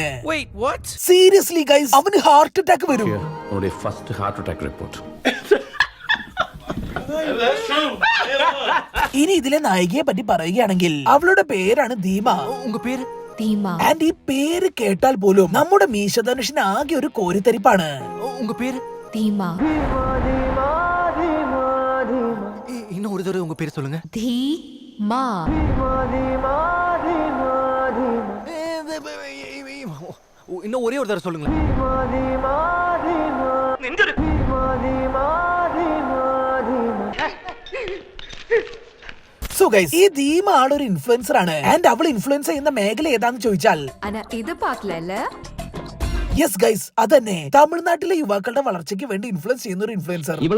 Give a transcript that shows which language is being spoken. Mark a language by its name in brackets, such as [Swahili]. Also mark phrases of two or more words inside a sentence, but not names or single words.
[English] seriously guys, [Malayalam] അവന് [English] heart attack [Malayalam] വരും. ഇനി ഇതിലെ നായികയെ പറ്റി പറയുകയാണെങ്കിൽ അവളുടെ പേരാണ് ദീമ. ആൻഡ് ഈ പേര് കേട്ടാൽ പോലും നമ്മുടെ മീശോ ധനുഷിന് ആകെ ഒരു കോരിത്തരിപ്പാണ്. [Tamil] இன்னும் ஒரு தடவை உங்க பேர் சொல்லுங்க. இன்னும் ஒரே ஒரு தடவை சொல்லுங்க. [English] so guys, [Malayalam] ഈ ദീമ ആളൊരു ഇൻഫ്ലുവൻസർ ആണ്. ആൻഡ് അവൾ ഇൻഫ്ലുവൻസ് ചെയ്യുന്ന മേഖല ഏതാന്ന് ചോദിച്ചാൽ ഇത് പാക്കില്ലല്ലേ? [English] yes guys, [Malayalam] അതന്നെ തമിഴ്നാട്ടിലെ യുവാക്കളുടെ വളർച്ചയ്ക്ക് വേണ്ടി ഇൻഫ്ലുവൻസ് ചെയ്യുന്ന ഒരു ഇൻഫ്ലുവൻസർ.